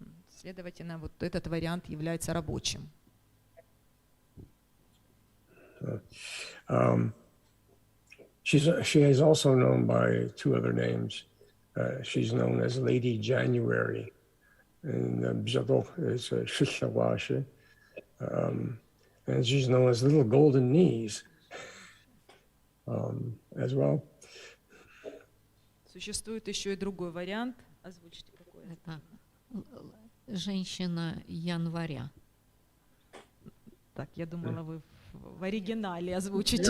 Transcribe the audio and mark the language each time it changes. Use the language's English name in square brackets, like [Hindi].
[Russian] Следовательно, вот этот вариант является рабочим. [English] She is also known by two other names. She's known as Lady January, and is Shishawashi, and she's known as Little Golden Knees as well. [Russian] Существует еще и другой вариант. Озвучите какой? Это женщина января. Так, я думала, вы в оригинале озвучите.